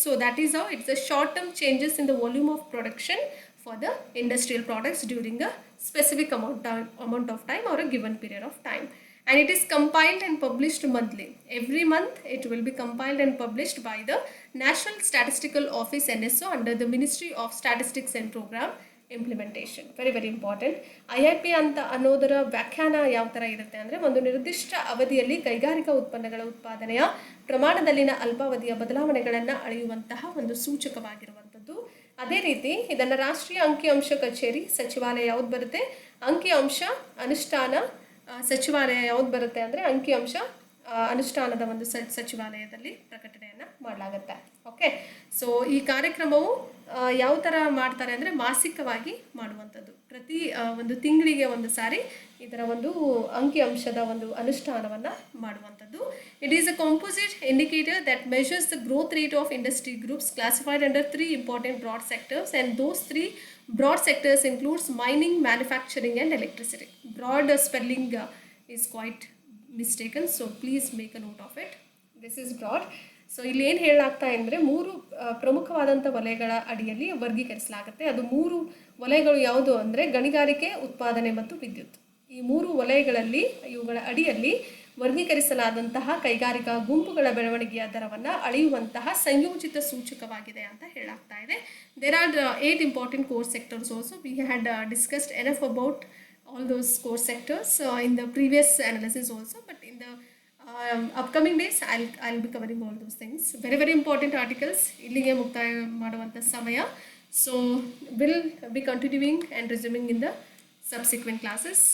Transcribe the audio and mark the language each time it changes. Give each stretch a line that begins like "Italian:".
English: So that is how it's a short-term changes in the volume of production for the industrial products during a specific amount of time or a given period of time. And it is compiled and published monthly. Every month it will be compiled and published by the National Statistical Office NSO under the Ministry of Statistics and Program Implementation. Very very important.
Kannada: IIP ಅಂತ ಅನ್ನೋದರ ವ್ಯಾಖ್ಯಾನ ಯಾವ ಥರ ಇರುತ್ತೆ ಅಂದರೆ, ಒಂದು ನಿರ್ದಿಷ್ಟ ಅವಧಿಯಲ್ಲಿ ಕೈಗಾರಿಕಾ ಉತ್ಪನ್ನಗಳ ಉತ್ಪಾದನೆಯ ಪ್ರಮಾಣದಲ್ಲಿನ ಅಲ್ಪಾವಧಿಯ ಬದಲಾವಣೆಗಳನ್ನು ಅಳೆಯುವಂತಹ ಒಂದು ಸೂಚಕವಾಗಿರುವಂಥದ್ದು. ಅದೇ ರೀತಿ ಇದನ್ನು ರಾಷ್ಟ್ರೀಯ ಅಂಕಿಅಂಶ ಕಚೇರಿ ಸಚಿವಾಲಯ ಯಾವ್ದು ಬರುತ್ತೆ, ಅಂಕಿಅಂಶ ಅನುಷ್ಠಾನ ಸಚಿವಾಲಯ ಯಾವ್ದು ಬರುತ್ತೆ ಅಂದರೆ ಅಂಕಿಅಂಶ ಅನುಷ್ಠಾನದ ಒಂದು ಸಚಿವಾಲಯದಲ್ಲಿ ಪ್ರಕಟಣೆಯನ್ನು ಮಾಡಲಾಗುತ್ತೆ. ಓಕೆ, ಸೊ ಈ ಕಾರ್ಯಕ್ರಮವು ಯಾವ ಥರ ಮಾಡ್ತಾರೆ ಅಂದರೆ ಮಾಸಿಕವಾಗಿ ಮಾಡುವಂಥದ್ದು. ಪ್ರತಿ ಒಂದು ತಿಂಗಳಿಗೆ ಒಂದು ಸಾರಿ ಇದರ ಒಂದು ಅಂಕಿಅಂಶದ ಒಂದು ಅನುಷ್ಠಾನವನ್ನು ಮಾಡುವಂಥದ್ದು.
English: It is a composite indicator that measures the growth rate of industry groups classified under 3 important broad sectors and those 3 broad sectors includes mining, manufacturing and electricity. Broad spelling is quite mistaken, so please make a note of it. This is broad.
Kannada: So ಇಲ್ಲಿ ಏನು ಹೇಳಲಾಗ್ತಾ ಅಂದರೆ 3 ಪ್ರಮುಖವಾದಂಥ ವಲಯಗಳ ಅಡಿಯಲ್ಲಿ ವರ್ಗೀಕರಿಸಲಾಗುತ್ತೆ. ಅದು 3 ವಲಯಗಳು ಯಾವುದು ಅಂದರೆ ಗಣಿಗಾರಿಕೆ, ಉತ್ಪಾದನೆ ಮತ್ತು ವಿದ್ಯುತ್. ಈ 3 ವಲಯಗಳಲ್ಲಿ ಇವುಗಳ ಅಡಿಯಲ್ಲಿ ವರ್ಗೀಕರಿಸಲಾದಂತಹ ಕೈಗಾರಿಕಾ ಗುಂಪುಗಳ ಬೆಳವಣಿಗೆಯ ದರವನ್ನು ಅಳೆಯುವಂತಹ ಸಂಯೋಜಿತ ಸೂಚಕವಾಗಿದೆ ಅಂತ ಹೇಳಲಾಗ್ತಾ ಇದೆ.
English: There are 8 important core sectors also. We had discussed enough about all those core sectors in the previous analysis also, but in the upcoming days I'll be covering all those things. Very important articles
Kannada: illige ಮುಕ್ತಾಯ ಮಾಡುವಂತ ಸಮಯ.
English: So we'll be continuing and resuming in the subsequent classes.